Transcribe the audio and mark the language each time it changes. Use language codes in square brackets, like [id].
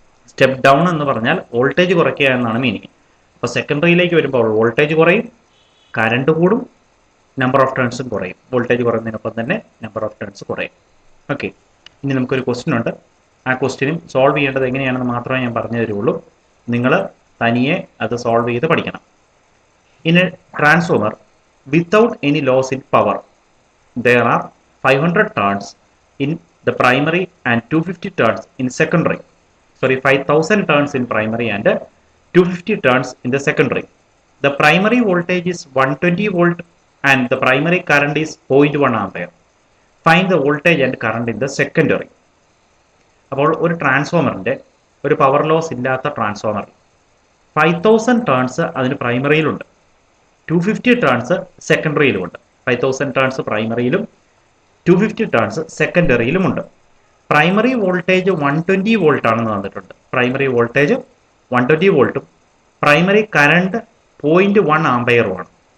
[ml] Step down എന്ന് പറഞ്ഞാൽ voltage കുറയ്ക്കുക എന്നാണ് മീനിങ്. അപ്പോൾ സെക്കൻഡറിയിലേക്ക് വരുമ്പോൾ വോൾട്ടേജ് കുറയും, കറണ്ട് കൂടും, നമ്പർ ഓഫ് ടേൺസും കുറയും. വോൾട്ടേജ് കുറയുന്നതിനൊപ്പം തന്നെ നമ്പർ ഓഫ് ടേൺസ് കുറയും. ഓക്കെ, ഇനി നമുക്കൊരു ക്വസ്റ്റ്യൻ ഉണ്ട്. ആ ക്വസ്റ്റ്യനും സോൾവ് ചെയ്യേണ്ടത് എങ്ങനെയാണെന്ന് മാത്രമേ ഞാൻ പറഞ്ഞു തരുള്ളൂ. നിങ്ങൾ തനിയെ അത് സോൾവ് ചെയ്ത് പഠിക്കണം. [en] In a transformer without any loss in power. There are 500 turns in the primary and 250 turns in secondary. Sorry, 5000 turns in primary and 250 turns in the secondary. The primary voltage is 120 volt and the primary current is 0.1 ampere. Find the voltage and current in the secondary. [ml] അപ്പോൾ ഒരു ട്രാൻസ്ഫോമറിന്റെ ഒരു power loss ഇല്ലാത്ത transformer 5000 turns അതിന് പ്രൈമറിയിലുണ്ട്, 250 turns സെക്കൻഡറിയിലുമുണ്ട്. 5000 turns പ്രൈമറിയിലും 250 turns സെക്കൻഡറിയിലുമുണ്ട്. Primary voltage 120 volt ആണെന്ന് തന്നിട്ടുണ്ട്. Primary voltage 120 വോൾട്ടും primary current 0.1 ആംപെയറുമാണ്.